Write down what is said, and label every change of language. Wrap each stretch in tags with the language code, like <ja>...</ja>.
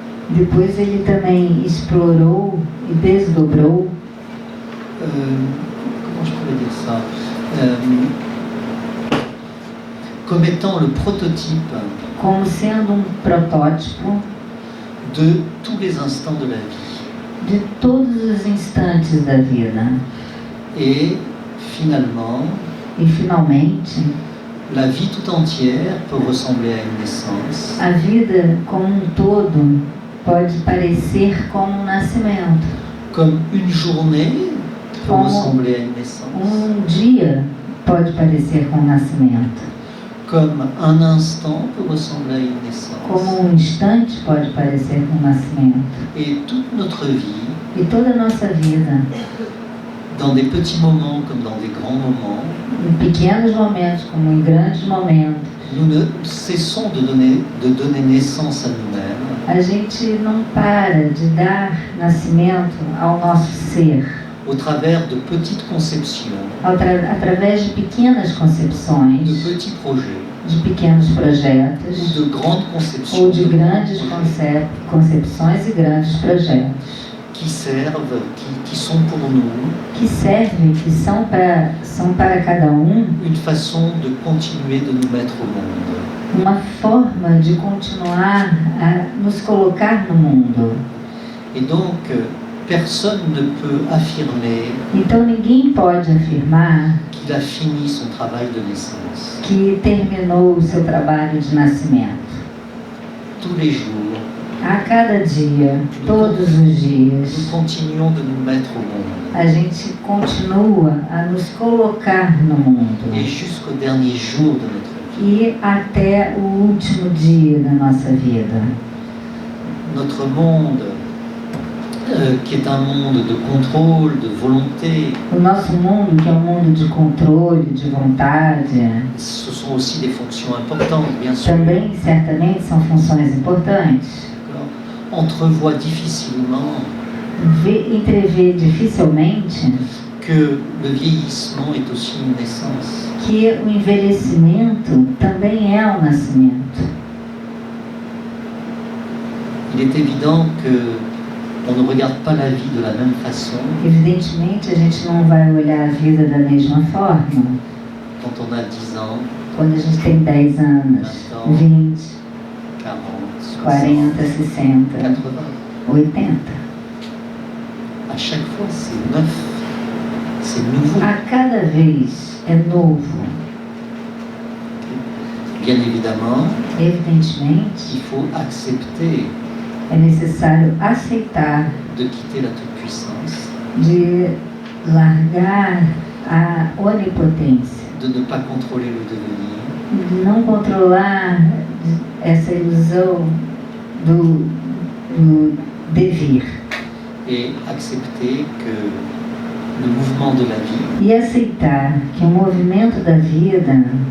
<pt>depois ele também explorou e desdobrou,</pt> <fr>comment je pourrais dire ça, comme étant le prototype</fr> <pt>como sendo um protótipo</pt> <fr>de tous les instants de la vie.</fr> <pt>de todos os instantes da vida.</pt> <fr>Et finalement,</fr> <pt>E finalmente,</pt> <fr>la vie tout entière peut ressembler à une naissance,</fr> <pt>a vida como um todo pode parecer como um nascimento.</pt> <fr>comme une journée peut</fr> <pt>Como</pt> <fr>ressembler à une naissance,</fr> <pt>dia pode parecer com um nascimento.</pt> <fr>comme un instant peut ressembler à une naissance.</fr> <pt>Como um instante pode parecer com um nascimento.</pt> <fr>Et toute notre vie,</fr> <pt>E toda a nossa vida,</pt> <fr>dans des petits moments comme dans des grands moments,</fr> <pt>em pequenos momentos como em grandes momentos,</pt> <fr>nous ne cessons de donner naissance à nous-mêmes</fr> <pt>a gente não para de dar nascimento ao nosso ser,</pt> <fr>au travers de petites conceptions,</fr> <pt>através de pequenas de concepções,</pt> <fr>petits projets,</fr> <pt>de pequenos projetos,</pt> <fr>ou de grandes conceptions</fr> <pt>ou de de grandes</pt> <fr>grands projets</fr> <pt>concepções e grandes projetos,</pt> <fr>qui servent, qui sont pour nous</fr> <pt>que servem, que são para cada um</pt> <fr>une façon de continuer de nous mettre au monde.</fr> <pt>uma forma de continuar a nos colocar no mundo.</pt> <fr>Et donc, personne ne peut affirmer</fr> <pt>Então ninguém pode afirmar</pt> <fr>qu'il a fini son travail de naissance.</fr> <pt>que terminou o seu trabalho de nascimento.</pt> <fr>Tous les jours,</fr> <pt>A cada dia, todos os</pt> <fr>nous</fr> <pt>dias,</pt> <fr>continuons de nous mettre au monde.</fr> <pt>a gente continua a nos colocar no mundo.</pt> <fr>Et jusqu'au dernier jour de notre vie.</fr> <pt>E até o último dia da nossa vida.</pt> <fr>Notre monde, qui est un monde de contrôle, de volonté,</fr> <pt>O nosso mundo, que é um mundo de controle, de vontade,</pt> <fr>ce sont aussi des fonctions importantes, bien sûr.</fr> <pt>também certamente são funções importantes.</pt> <fr>Entrevoit difficilement</fr> <pt>Entrever dificilmente</pt> <fr>que le vieillissement est aussi une naissance.</fr> <pt>que o envelhecimento também é um nascimento.</pt> <fr>Il est évident que on ne regarde pas la vie de la même façon</fr> <pt>Evidentemente, a gente não vai olhar a vida da mesma forma</pt> <fr>quand on a 10 ans,</fr> <pt>quando a gente tem 10 anos, 20,</pt> <fr>40,</fr> <pt>40,</pt> <fr>60,</fr> <pt>60,</pt> <fr>80.</fr> <pt>80.</pt> <fr>À chaque fois, c'est neuf, c'est nouveau.</fr> <pt>A cada vez é novo.</pt> <fr>Bien évidemment,</fr> <pt>Evidentemente,</pt> <fr>il faut accepter</fr> <pt>é necessário aceitar</pt> <fr>de quitter la toute-puissance,</fr> <pt>de largar a onipotência,</pt> <fr>de ne pas contrôler le devenir,</fr> <pt>de não controlar essa ilusão do devir</pt> <fr>et accepter que le mouvement de la vie,</fr> <pt>e aceitar que o movimento da vida</pt>